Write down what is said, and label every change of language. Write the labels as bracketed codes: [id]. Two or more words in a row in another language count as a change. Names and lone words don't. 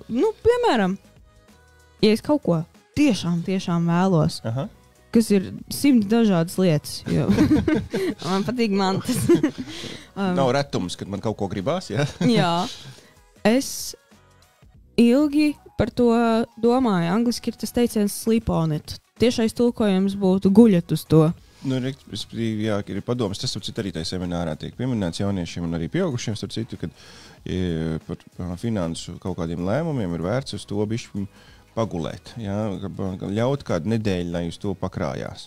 [lv] Piemēram, ja es kaut ko tiešām vēlos, kas ir 100 dažādas lietas, jo man patīk mantas. Nav retums, kad man kaut ko gribās, jā? Jā. Es ilgi par to domāju. Angliski ir tas teiciens [en] sleep on it. [lv] Tiešais tulkojums būtu guļat uz to. Jā, ir padoms, tas arī tajā seminārā tiek pieminēts jauniešiem un arī pieaugušiem, starp citu, kad par finansu kaut kādiem lēmumiem ir vērts uz to bišķi pagulēt, ļaut kādu nedēļu, lai uz to pakrājās.